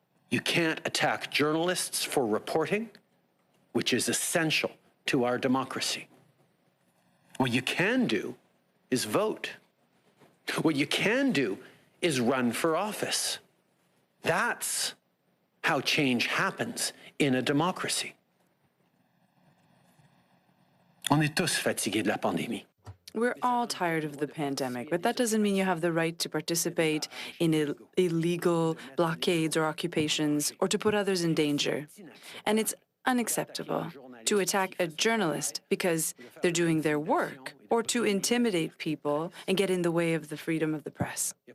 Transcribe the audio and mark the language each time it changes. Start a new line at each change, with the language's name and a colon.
English: You can't attack journalists for reporting, which is essential to our democracy. What you can do is vote. What you can do is run for office. That's how change happens in a democracy.
French: On est tous fatigués de la pandémie.
English: We're all tired of the pandemic, but that doesn't mean you have the right to participate in illegal blockades or occupations or to put others in danger. And it's unacceptable to attack a journalist because they're doing their work or to intimidate people and get in the way of the freedom of the press.